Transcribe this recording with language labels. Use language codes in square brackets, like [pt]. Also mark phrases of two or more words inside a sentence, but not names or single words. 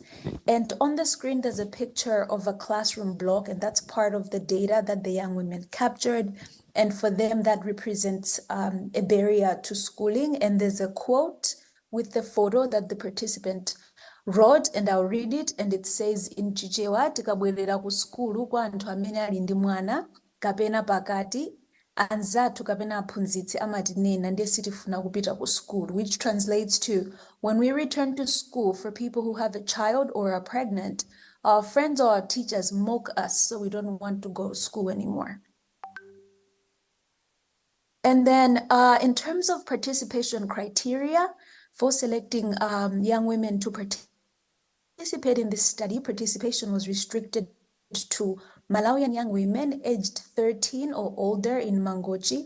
[en] And on the screen, there's a picture of a classroom block, and that's part of the data that the young women captured. And for them, that represents a barrier to schooling. And there's a quote with the photo that the participant wrote, and I'll read it, and it says, in Chichewa, [ny] tikabwerera ku skulu kwa anthu amene ali ndi mwana kapena pakati anzathu kapena aphunzitsi amatinena ndiye sitifuna kupita ku school, [en] which translates to, when we return to school, for people who have a child or are pregnant, our friends or our teachers mock us, so we don't want to go to school anymore. And then in terms of participation criteria for selecting young women to participate in this study, participation was restricted to Malawian young women aged 13 or older in Mangochi.